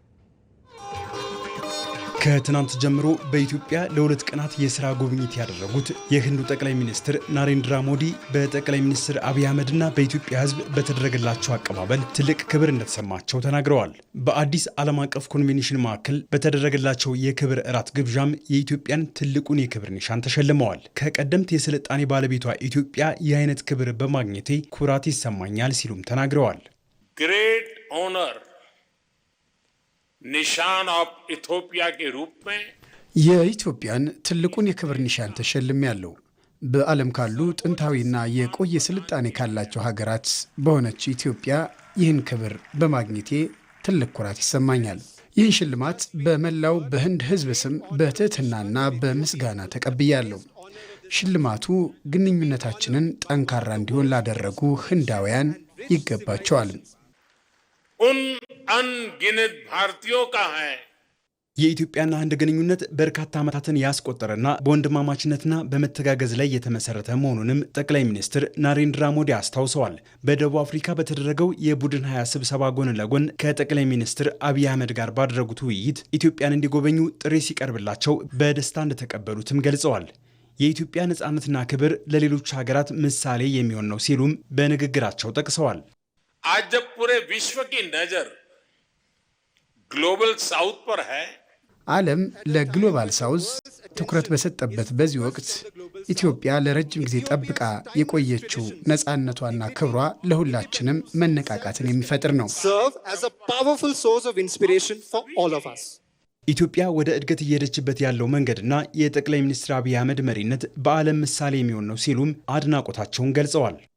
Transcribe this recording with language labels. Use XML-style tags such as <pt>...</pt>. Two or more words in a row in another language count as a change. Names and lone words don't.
<am>ከትናንት ጀምሮ በኢትዮጵያ ለሁለት ቀናት የሥራ ጉብኝት ያደረጉት የህንዱ ጠቅላይ ሚኒስትር ናሬንድራ ሞዲ በጠቅላይ ሚኒስትር አብይ አህመድና በኢትዮጵያ ህዝብ በተደረገላቸው አቀባበል ትልቅ ክብር እንደተሰማቸው ተናግረዋል። በአዲስ ዓለም አቀፍ ኮንቬንሽን ማዕከል በተደረገላቸው የክብር እራት ግብዣም የኢትዮጵያን ትልቁን የክብር ኒሻን ተሸልመዋል። ከቀደምት የስልጣኔ ባለቤቷ ኢትዮጵያ ይህ አይነት ክብር በማግኘቴ ኩራት ይሰማኛል ሲሉም ተናግረዋል።</am> <hi>ग्रेट ऑनर निशान ऑफ इथियोपिया के रूप में</hi> <am>የኢትዮጵያን ትልቁን የክብር ኒሻን ተሸልሜያለሁ። በዓለም ካሉ ጥንታዊና የቆየ ስልጣኔ ካላቸው ሀገራት በሆነች ኢትዮጵያ ይህን ክብር በማግኘቴ ትልቅ ኩራት ይሰማኛል። ይህን ሽልማት በመላው በህንድ ህዝብ ስም በትህትናና በምስጋና ተቀብያለሁ። ሽልማቱ ግንኙነታችንን ጠንካራ እንዲሆን ላደረጉ ህንዳውያን ይገባቸዋል።</am> <hi>उन अनगिनत भारतीयों का है।</hi> <am>የኢትዮጵያና ህንድ ግንኙነት በርካታ ዓመታትን ያስቆጠረና በወንድማማችነትና በመተጋገዝ ላይ የተመሰረተ መሆኑንም ጠቅላይ ሚኒስትር ናሬንድራ ሞዲ አስታውሰዋል። በደቡብ አፍሪካ በተደረገው የቡድን 20 ስብሰባ ጎን ለጎን ከጠቅላይ ሚኒስትር አብይ አህመድ ጋር ባደረጉት ውይይት ኢትዮጵያን እንዲጎበኙ ጥሪ ሲቀርብላቸው በደስታ እንደተቀበሉትም ገልጸዋል። የኢትዮጵያ ነጻነትና ክብር ለሌሎች ሀገራት ምሳሌ የሚሆን ነው ሲሉም በንግግራቸው ጠቅሰዋል።</am> <hi>आज जब पूरे विश्व की नजर</hi> <en>Global South</en> <hi>पर है</hi> <am>ዓለም ለግሎባል ሳውዝ ትኩረት በሰጠበት በዚህ ወቅት ኢትዮጵያ ለረጅም ጊዜ ጠብቃ የቆየችው ነጻነቷና ክብሯ ለሁላችንም መነቃቃትን የሚፈጥር ነው። ኢትዮጵያ ወደ እድገት እየሄደችበት ያለው መንገድና የጠቅላይ ሚኒስትር አብይ አህመድ መሪነት በዓለም ምሳሌ የሚሆን ነው ሲሉም አድናቆታቸውን ገልጸዋል።</am>